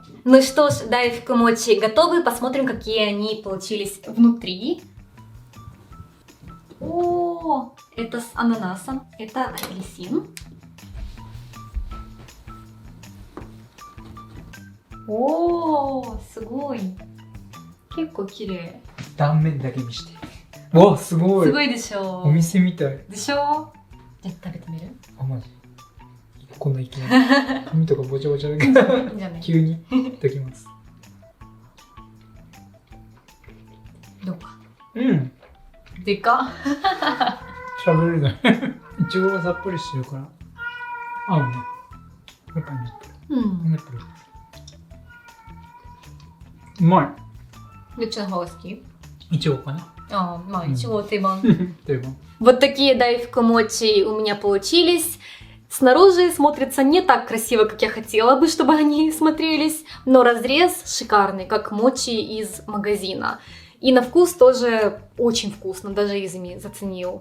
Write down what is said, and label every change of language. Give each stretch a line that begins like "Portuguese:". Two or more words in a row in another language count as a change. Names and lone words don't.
Russian: Ну что ж, дайфку мочи готовы. Посмотрим, какие они получились внутри. О, это с ананасом, это апельсин. О,
Japanese: すごい。結構綺麗。断面だけ見して。わ、すごい。すごいでしょ。お店みたい。でしょ。じゃあ食べてみる？あ、マジ。こんないきなり。髪とかぼちゃぼちゃだけど。じゃあね。急にいただきます。どうか。うん。でか。喋れない。いちごがさっぱりしてるから合うね。やっぱりね。うん。やっぱり。うまどっちの方が好き？い。いちごかな。
Russian: А, ну, ничего, ты
Japanese: 定番。
Russian: Вот такие дайфку мочи у меня получились. Снаружи смотрится не так красиво, как я хотела бы, чтобы они смотрелись, но разрез шикарный, как мочи из магазина. И на вкус тоже очень вкусно, даже Изами заценил.